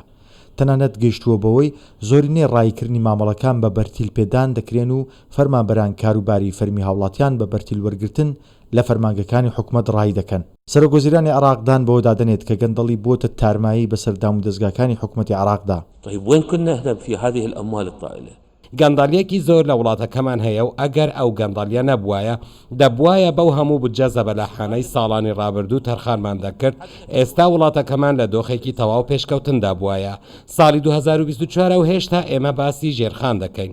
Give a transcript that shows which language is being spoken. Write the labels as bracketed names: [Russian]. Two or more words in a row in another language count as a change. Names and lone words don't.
[Central Kurdish] تەنانەت گەیشتووە بەوەی زۆرینەی ڕایکردنی مامەڵەکان بە بەرتیل پێدان دەکرێن و فەرمانبەران کاروباری فەرمی هاوڵاتیان بە بەرتیل وەرگرتن لە فەرمانگەکانی حکوومەت ڕای دەکەن. سەرۆکوەزیرانی عێراقدان بەوە دادەنێت کە گەندەڵی بۆتە تارمایی بەسەر دامودەستگاکانی حکوومەتی عێراقدا. [Arabic] وين كنا نهرب في هذه الأموال الطائلة؟ [Central Kurdish] گەندەڵیەکی زۆر لە وڵاتەکەمان هەیە و ئەگەر ئەو گەندەڵیە نەبوایە دەبوایە بەو هەموو بودجە زەبەلاحانەی ساڵانی ڕابردوو تەرخانمان دەکرد. ئێستا وڵاتەکەمان لە دۆخێکی تەواو پێشکەوتندا بووایە. ساڵی 2024 و هێشتا ئێمە باسی ژێرخان دەکەین.